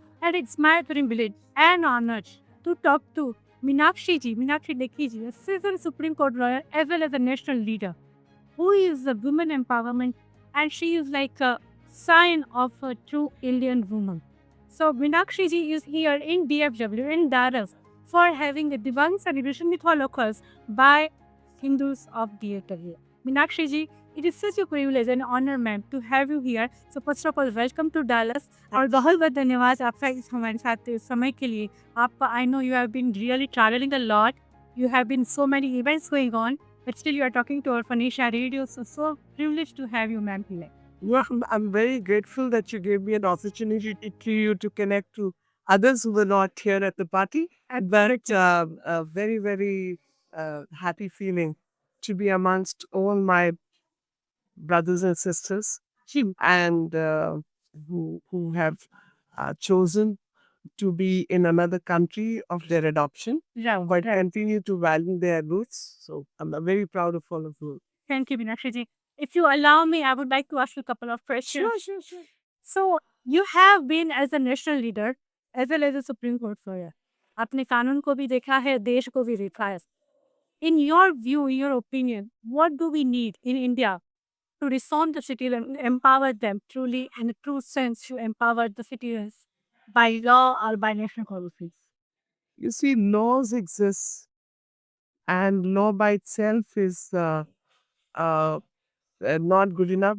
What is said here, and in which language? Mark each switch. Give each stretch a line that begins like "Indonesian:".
English: And it's my privilege and honor to talk to Meenakshi Lekhi ji, a seasoned Supreme Court lawyer as well as a national leader, who is a women empowerment, and she is like a sign of a true Indian woman. So Meenakshi ji is here in DFW in Dallas for having a divine celebration with all locals by Hindus of DFW. Meenakshi ji, it is such a privilege and honor, ma'am, to have you here. So first of all, welcome to Dallas.
Hindi: और बहुत बहुत धन्यवाद आपका इस हमारे साथ इस समय के लिए. आपका
English: I know you have been really traveling a lot. You have been so many events going on, but still you are talking to our FunAsia Radio. So privileged to have you, ma'am, here. Well, I'm very grateful that you gave me an opportunity to you to connect to others who were not here at the party. But a very, very happy feeling to be amongst all my brothers and sisters and who have chosen to be in another country of their adoption, but continue to value their roots. So I'm very proud of all of you. Thank you, Meenakshi ji. If you allow me, I would like to ask you a couple of questions. Sure. So, you have been as a national leader as well as a Supreme Court lawyer.
Hindi: आपने कानून को भी देखा है, देश को भी देखा है.
English: In your view, in your opinion, what do we need in India to reform the citizens and empower them truly in a true sense to empower the citizens by law or by national policies? You see, laws exist, and law by itself is uh, not good enough.